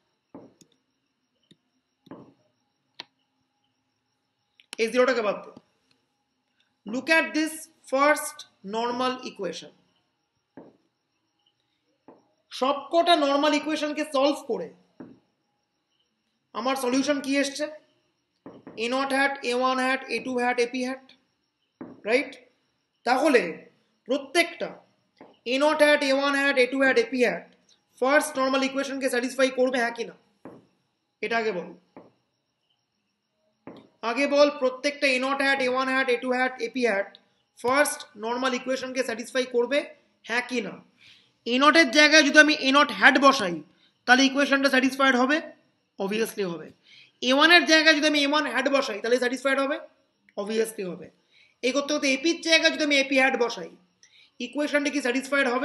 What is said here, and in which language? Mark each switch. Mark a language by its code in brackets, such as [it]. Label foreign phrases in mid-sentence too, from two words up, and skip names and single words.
[bn] এই জিরোটাকে বাদ দে। [en] look at this first normal equation. [bn] সবকটা [en] normal equation [bn] সলভ করে আমার সলিউশন কি এসছে? [en] a0 hat, a1 hat, a2 hat, ap hat, [bn] রাইট? তাহলে প্রত্যেকটা [en] a0 hat, a1 hat, a2 hat, ap hat first normal equation [bn] স্যাটিসফাই করবে, হ্যাঁ কি না? এটা আগে বল। আগে বল প্রত্যেকটা [en] a0 hat, a1 hat, a2 hat, ap hat first normal equation [bn] স্যাটিসফাই করবে, হ্যাঁ কি না? a0 এর জায়গায় যদি আমি [en] a0 hat [bn] বসাই তাহলে ইকুয়েশনটা স্যাটিসফাইড হবে, অবভিয়াসলি হবে। a1 এর জায়গায় যদি আমি [en] a1 hat [bn] বসাই তাহলে স্যাটিসফাইড হবে, অবভিয়াসলি হবে। এই করতে করতে ap এর জায়গায় যদি আমি [en] ap hat [bn] বসাই ইকুয়েশনটা কি স্যাটিসফাইড হবে?